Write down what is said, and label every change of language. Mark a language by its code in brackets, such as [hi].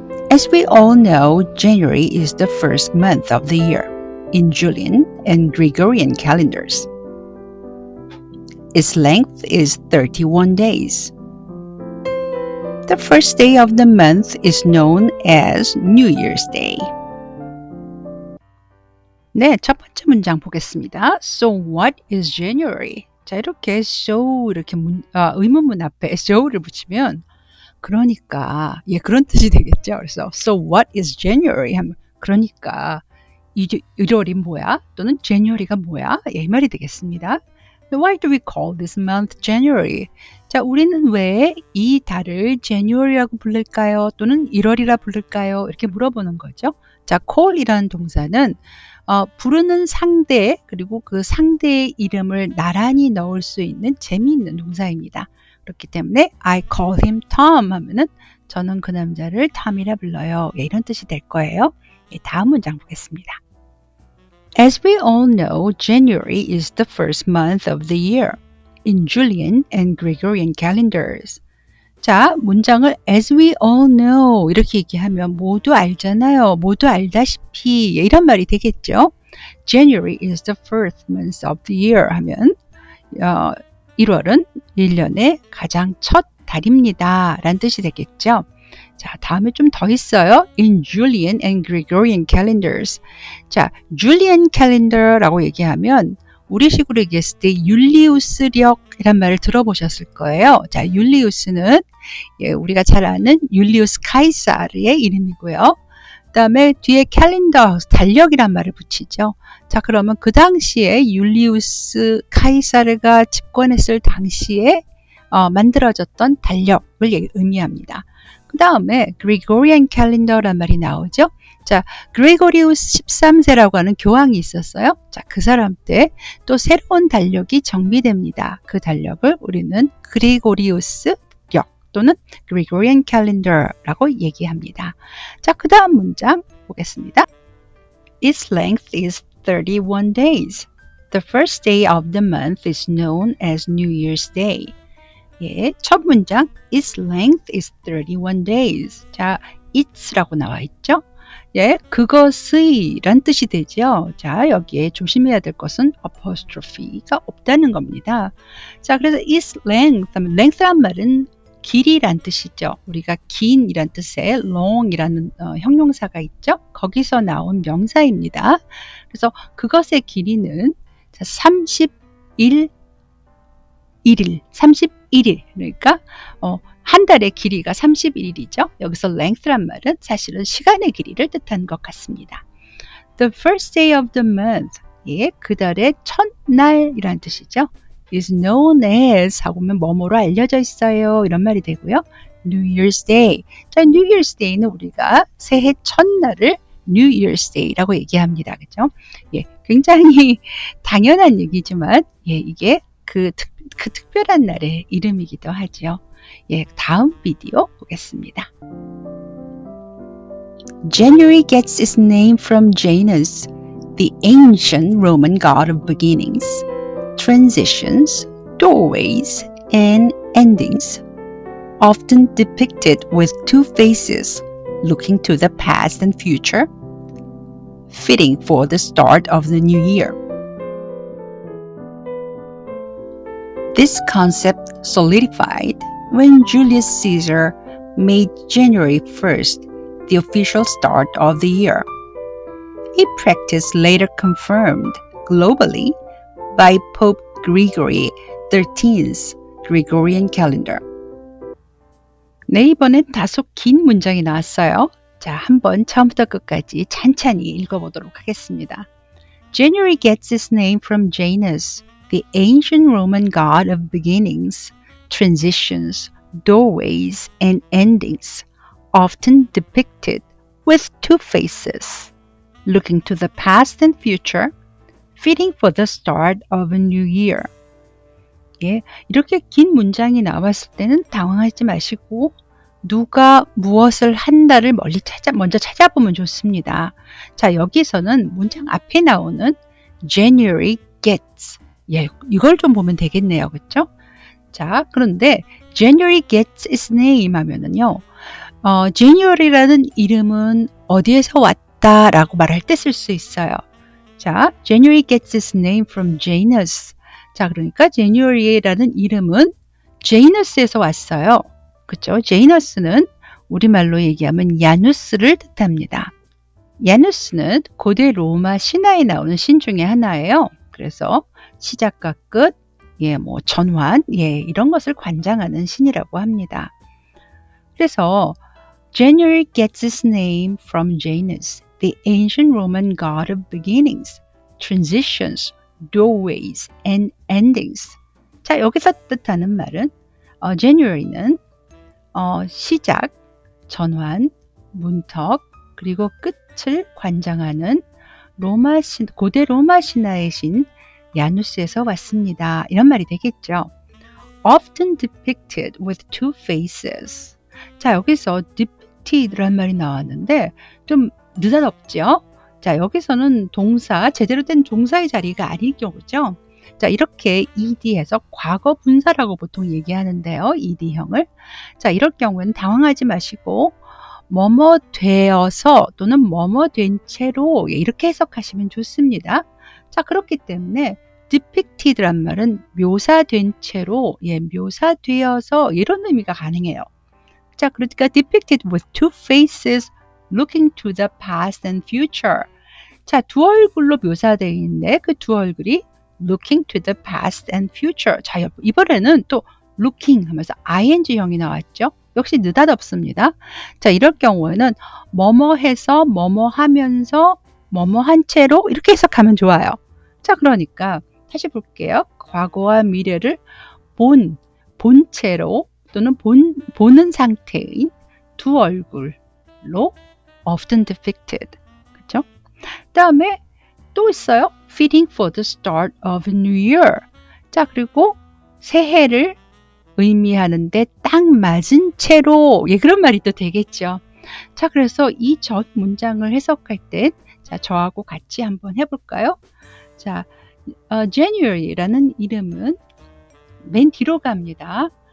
[en] As we all know, January is the first month of the year in Julian and Gregorian calendars. Its length is 31 days. The first day of the month is known as New Year's Day. [ko] 네, 첫 번째 문장 보겠습니다. [en] So what is January? [ko] 자, 이렇게 so 이렇게 의문문 앞에 so를 붙이면 그러니까 그런 뜻이 되겠죠. 그래서 [en] so what is January [ko] 하면 그러니까 1월이 뭐야? 또는 January가 뭐야? 이 말이 되겠습니다. [en] Why do we call this month January? [ko] 자, 우리는 왜 이 달을 January라고 부를까요? 또는 1월이라 부를까요? 이렇게 물어보는 거죠. 자, call이라는 동사는 부르는 상대 그리고 그 상대의 이름을 나란히 넣을 수 있는 재미있는 동사입니다. 그렇기 때문에 [en] I call him Tom [ko] 하면은 저는 그 남자를 Tom이라 불러요. 이런 뜻이 될 거예요. 다음 문장 보겠습니다. [en] As we all know, January is the first month of the year in Julian and Gregorian calendars. [ko] 자, 문장을 [en] as we all know [ko] 이렇게 얘기하면 모두 알잖아요. 모두 알다시피 이런 말이 되겠죠. [en] January is the first month of the year [ko] 하면 1월은 1년의 가장 첫 달입니다. 라는 뜻이 되겠죠. 자, 다음에 좀 더 있어요. [en] In Julian and Gregorian calendars. [ko] 자, Julian calendar라고 얘기하면 우리식으로 얘기했을 때 율리우스력이란 말을 들어보셨을 거예요. 자, 율리우스는 우리가 잘 아는 율리우스 카이사르의 이름이고요. 그 다음에 뒤에 캘린더, 달력이란 말을 붙이죠. 자, 그러면 그 당시에 율리우스 카이사르가 집권했을 당시에 만들어졌던 달력을 의미합니다. 그 다음에 Gregorian calendar란 말이 나오죠. 자, 그레고리우스 13세라고 하는 교황이 있었어요. 자, 그 사람 때 또 새로운 달력이 정비됩니다. 그 달력을 우리는 그레고리우스 또는 Gregorian calendar라고 얘기합니다. 자, 그 다음 문장 보겠습니다. [en] Its length is 31 days. The first day of the month is known as New Year's Day. [ko] 첫 문장 [en] Its length is 31 days. [ko] 자, it's라고 나와 있죠. 그것의 란 뜻이 되죠. 자, 여기에 조심해야 될 것은 apostrophe가 없다는 겁니다. 자, 그래서 its length 하면 length란 말은 길이란 뜻이죠. 우리가 긴이란 뜻의 long이라는 형용사가 있죠. 거기서 나온 명사입니다. 그래서 그것의 길이는 31일, 그러니까 한 달의 길이가 31일이죠. 여기서 length란 말은 사실은 시간의 길이를 뜻하는 것 같습니다. [en] The first day of the month, [ko] 그 달의 첫날이란 뜻이죠. [en] is known as [ko] 하고면 뭐뭐로 알려져 있어요. 이런 말이 되고요. New Year's Day. 자, New Year's Day는 우리가 새해 첫날을 New Year's Day라고 얘기합니다. 그죠? 굉장히 당연한 얘기지만 이게 그 특별한 날의 이름이기도 하죠. 다음 비디오 보겠습니다. [en] January gets its name from Janus, the ancient Roman god of beginnings, transitions, doorways, and endings, often depicted with two faces looking to the past and future, fitting for the start of the new year. This concept solidified when Julius Caesar made January 1st the official start of the year. A practice later confirmed globally by Pope Gregory 13th Gregorian calendar. [ko] 네, 이번엔 다소 긴 문장이 나왔어요. 자, 한번 처음부터 끝까지 찬찬히 읽어보도록 하겠습니다. January gets its name from Janus, the ancient Roman god of beginnings, transitions, doorways, and endings, often depicted with two faces, looking to the past and future, fitting for the start of a new year. 예, 이렇게 긴 문장이 나왔을 때는 당황하지 마시고 누가 무엇을 한다를 먼저 찾아보면 좋습니다. 자, 여기서는 문장 앞에 나오는 [en] January gets. [ko] 예, 이걸 좀 보면 되겠네요. 그렇죠? 자, 그런데 [en] January gets its name [ko] 하면은요. January라는 이름은 어디에서 왔다라고 말할 때 쓸 수 있어요. 자, [en] January gets its name from Janus. [ko] 자, 그러니까 January라는 이름은 Janus에서 왔어요. 그렇죠? 제이너스는 우리말로 얘기하면 야누스를 뜻합니다. 야누스는 고대 로마 신화에 나오는 신 중에 하나예요. 그래서 시작과 끝, 전환, 이런 것을 관장하는 신이라고 합니다. [en] 그래서 January gets its name from Janus, the ancient Roman god of beginnings, transitions, doorways, and endings. [ko] 자, 여기서 뜻하는 말은 January는 시작, 전환, 문턱, 그리고 끝을 관장하는 고대 로마 신화의 신 야누스에서 왔습니다. 이런 말이 되겠죠. [en] Often depicted with two faces. [ko] 자, 여기서 depicted라는 말이 나왔는데 좀 느닷없죠. 자, 여기서는 동사, 제대로 된 동사의 자리가 아닐 경우죠. 자, 이렇게 ed해서 과거 분사라고 보통 얘기하는데요. ed형을. 자, 이럴 경우에는 당황하지 마시고 뭐뭐 되어서 또는 뭐뭐 된 채로 이렇게 해석하시면 좋습니다. 자, 그렇기 때문에 depicted란 말은 묘사된 채로, 묘사되어서 이런 의미가 가능해요. 자, 그러니까 [en] depicted with two faces looking to the past and future. [ko] 자, 두 얼굴로 묘사되어 있는데 그 두 얼굴이 [en] looking to the past and future. [ko] 자, 이번에는 또 looking 하면서 ing형이 나왔죠. 역시 느닷없습니다. 자, 이럴 경우에는 뭐뭐 해서 뭐뭐 하면서 뭐뭐 한 채로 이렇게 해석하면 좋아요. 자, 그러니까 다시 볼게요. 과거와 미래를 본체로 또는 보는 상태인 두 얼굴로 [en] often depicted. [ko] 그렇죠? 그다음에 또 있어요. [en] Fitting for the start of a new year. [ko] 자, 그리고 새해를 의미하는데 딱 맞은 채로, 그런 말이 또 되겠죠. 자, 그래서 이 전 문장을 해석할 때, 자, 저하고 같이 한번 해볼까요? 자, January라는 이름은 맨 뒤로 갑니다.